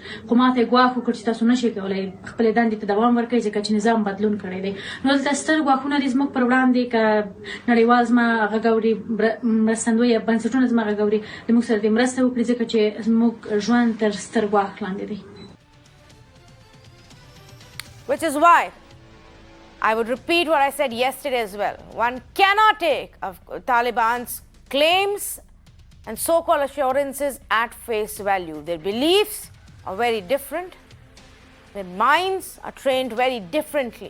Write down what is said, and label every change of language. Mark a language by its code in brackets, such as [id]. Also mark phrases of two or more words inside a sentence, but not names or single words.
[ps] خو ما ته ګواښ وکړ چې تاسو نشئ کولی خپلې دندې ته دوام ورکړئ، ځکه چې نظام بدلون کړی دی. نو دلته ستر ګواښونه دي زموږ پر وړاندې، که نړیوال زما غږ اوري، مرستندوی یا بنسټونه زما غږ اوري، د موږ سره دې مرسته وکړي، ځکه چې زموږ ژوند تر ستر ګواښ لاندې دی. [en] Which is why I would repeat what I said yesterday as well. One cannot take Taliban's claims and so-called assurances at face value. Their beliefs are very different. Their minds are trained very differently.